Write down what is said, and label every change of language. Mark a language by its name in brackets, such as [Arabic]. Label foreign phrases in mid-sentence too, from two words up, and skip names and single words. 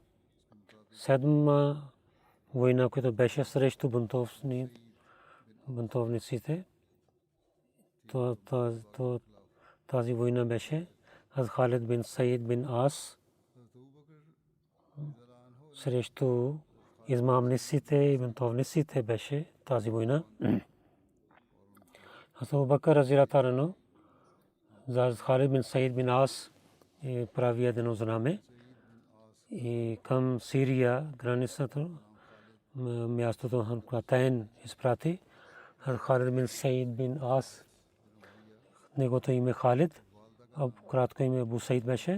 [Bulgarian] Седма война, която беше срещу бунтовниците, тази война беше аз Халид бин Саид бин Ас срещу измамниците и бунтовниците беше тази война. Абу Бакр [Arabic] رضي الله عنه [Bulgarian] за Халид бин Саид бин Ас прави едно знаме и към Сирия границата мястото Ханкатен изпрати Халид бин Саид бин Ас, неговото име Халид, а кратко име Абу Саид беше.